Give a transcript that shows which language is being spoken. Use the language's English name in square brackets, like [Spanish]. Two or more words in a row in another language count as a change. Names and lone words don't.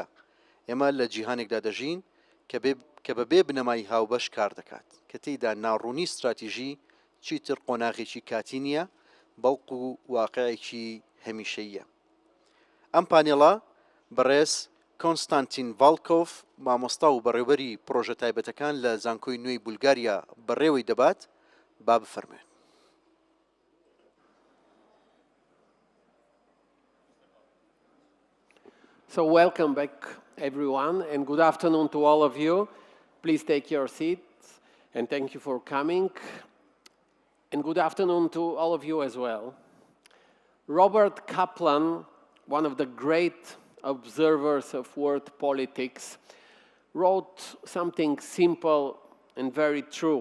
[Central Kurdish] ئێمە لە جیهانێکدا دەژین کە بەبێ بنەمای هاوبەش کار دەکات کە تێیدا ناڕوونی استراتیژی چیتر قۆناغێکی کاتی نییە بەڵکو و واقعێکی هەمیشەییە. ئەم پانێڵە بەڕێز کۆنستانتین ڤالکۆف مامۆستا و بەڕێوەبەری پرۆژە تایبەتەکان لە زانکۆی نوێی بولگاریا بەڕێوەی دەبات با بفەرمێن. [English] So welcome back, everyone, and good afternoon to all of you. Please take your seats, and thank you for coming. And good afternoon to all of you as well. Robert Kaplan, one of the great observers of world politics, wrote something simple and very true.